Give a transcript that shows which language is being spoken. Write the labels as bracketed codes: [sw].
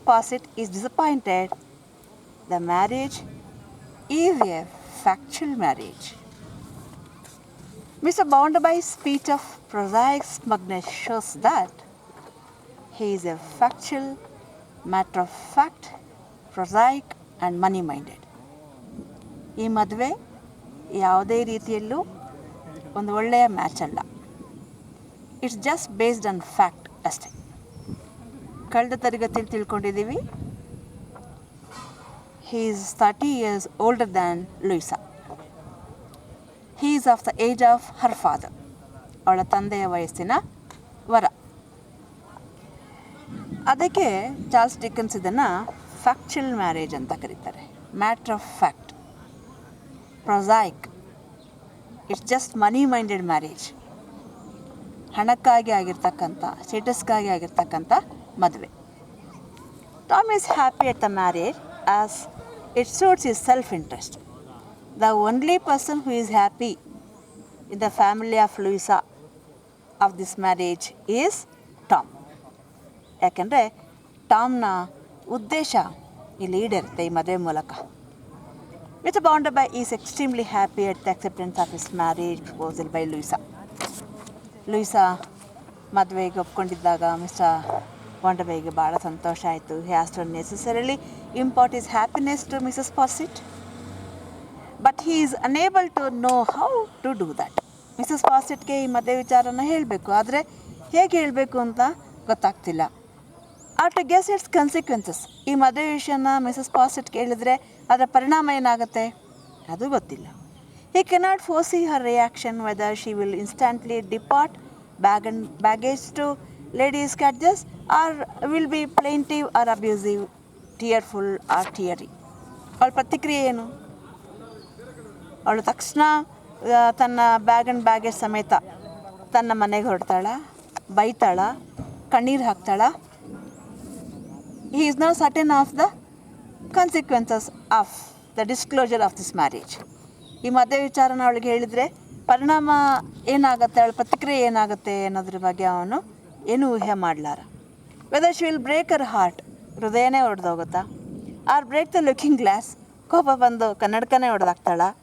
[en] Sparsit is disappointed. The marriage is a factual marriage. Mr. Bounderby's speech of prosaic smugness shows that he is a factual, matter-of-fact, prosaic and money-minded. [kn] ಈ ಮದುವೆ ಯಾವುದೇ ರೀತಿಯಲ್ಲೂ ಒಂದು ಒಳ್ಳೆಯ match ಅಲ್ಲ. [en] it's just based on fact [kn] ಅಷ್ಟೇ. ಕಳೆದ ತರಗತಿಯಲ್ಲಿ ತಿಳ್ಕೊಂಡಿದ್ದೀವಿ, [en] He is 30 years older than Louisa. He is of the age of her father. [kn] ಅವಳ ತಂದೆಯ ವಯಸ್ಸಿನ ವರ. ಅದಕ್ಕೆ ಚಾರ್ಲ್ಸ್ ಡಿಕನ್ಸ್ ಇದನ್ನು ಫ್ಯಾಕ್ಚುಯಲ್ ಮ್ಯಾರೇಜ್ ಅಂತ ಕರೀತಾರೆ. [en] Matter of fact, prosaic. It's just money minded marriage. [kn] ಹಣಕ್ಕಾಗಿ ಆಗಿರ್ತಕ್ಕಂಥ, ಸ್ಟೇಟಸ್ಗಾಗಿ ಆಗಿರ್ತಕ್ಕಂಥ ಮದುವೆ. [en] Tom is happy at the marriage as it suits his self interest. The only person who is happy in the family of Louisa of this marriage is Tom. [kn] ಯಾಕೆಂದರೆ ಟಾಮ್ನ ಉದ್ದೇಶ ಇಲ್ಲಿ ಈಡೇರುತ್ತೆ ಈ ಮದುವೆ ಮೂಲಕ. [en] Mr. Bounderby is extremely happy at the acceptance of his marriage proposal by Louisa. [kn] Louisa ಮದುವೆಗೆ ಒಪ್ಕೊಂಡಿದ್ದಾಗ mister ಬಾಂಡರ್ಬೈಗೆ ಭಾಳ ಸಂತೋಷ ಆಯಿತು. [en] He has to necessarily impart his happiness to Mrs Sparsit, but he is unable to know how to do that. [kn] Mrs ಪಾಸಿಟ್ಗೆ ಈ ಮದುವೆ ವಿಚಾರನ ಹೇಳಬೇಕು, ಆದರೆ ಹೇಗೆ ಹೇಳಬೇಕು ಅಂತ ಗೊತ್ತಾಗ್ತಿಲ್ಲ. [en] Or to guess its consequences. [kn] ಈ ಮದುವೆ ವಿಷಯನ ಮಿಸಸ್ ಪಾಸಿಟ್ ಕೇಳಿದರೆ ಅದರ ಪರಿಣಾಮ ಏನಾಗುತ್ತೆ ಅದು ಗೊತ್ತಿಲ್ಲ. [en] He cannot foresee her reaction whether she will instantly depart baggage to ladies Scadgers or will be plaintive or abusive, tearful or teary. [kn] ಅವಳ ಪ್ರತಿಕ್ರಿಯೆ ಏನು? ಅವಳು ತಕ್ಷಣ ತನ್ನ [en] bag and baggage [kn] ಸಮೇತ ತನ್ನ ಮನೆಗೆ ಹೊರಡ್ತಾಳ, ಬೈತಾಳ, ಕಣ್ಣೀರು ಹಾಕ್ತಾಳ. [en] He is now certain of the consequences of the disclosure of this marriage. [kn] ಈ ಮದುವೆ ವಿಚಾರನ ಅವಳಿಗೆ ಹೇಳಿದರೆ ಪರಿಣಾಮ ಏನಾಗುತ್ತೆ, ಅವಳ ಪ್ರತಿಕ್ರಿಯೆ ಏನಾಗುತ್ತೆ ಅನ್ನೋದ್ರ ಬಗ್ಗೆ ಅವನು ಏನೂ ಊಹೆ ಮಾಡಲಾರ. [en] whether she will break her heart, [kn] ಹೃದಯನೇ ಹೊಡೆದೋಗುತ್ತಾ, [en] or break the looking glass, [kn] ಕೋಪ ಬಂದು ಕನ್ನಡಕನೇ ಹೊಡೆದಾಕ್ತಾಳ.